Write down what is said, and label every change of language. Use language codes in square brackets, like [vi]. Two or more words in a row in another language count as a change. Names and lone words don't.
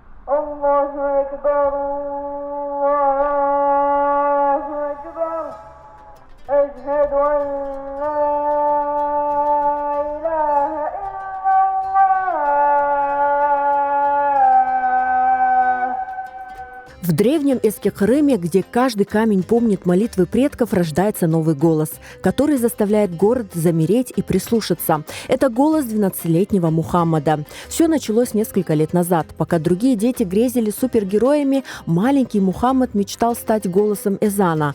[ar] الله أكبر الله أكبر أشهد أن لا إله إلا الله. [ru] В древнем Эскекырыме, где каждый камень помнит молитвы предков, рождается новый голос, который заставляет город замереть и прислушаться. Это голос 12-летнего Мухаммада. Все началось несколько лет назад. Пока другие дети грезили супергероями, маленький Мухаммад мечтал стать голосом эзана.